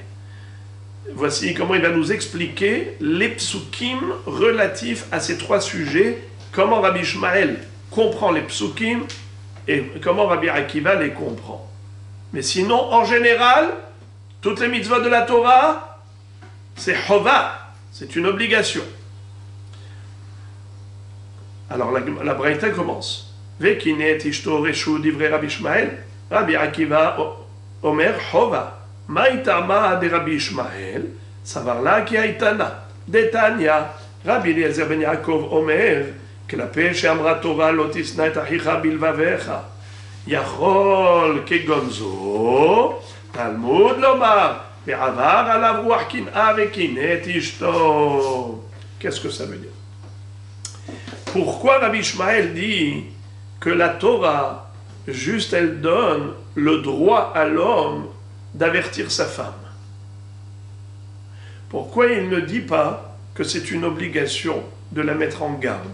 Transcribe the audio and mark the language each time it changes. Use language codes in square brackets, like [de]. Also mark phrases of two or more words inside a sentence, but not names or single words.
[fr] Voici comment il va nous expliquer les psukim relatifs à ces 3 sujets, comment Rabbi Ishmael comprend les psukim et comment Rabbi Akiva les comprend. Mais sinon, en général, toutes les mitzvot de la Torah, c'est chova, c'est une obligation. Alors la braïta commence. [he] וקינא אשתו רשות דברי רבי ישמעאל רבי עקיבא אומר חובה. [arc] מאי טעמא דרבי ישמעאל, סבר לה כי הא תנא. דתניא, [he] רבי אליעזר בן יעקב אומר, כלפי שאמרה תורה לא תשנא את אחיך בלבביך. יכול כגון זו, תלמוד לומר, ועבר עליו רוח קנאה וקינא את אשתו. [fr] Qu'est-ce que ça veut dire? Pourquoi Rabbi Ishmael dit que la Torah, juste elle donne le droit à l'homme d'avertir sa femme? Pourquoi il ne dit pas que c'est une obligation de la mettre en garde?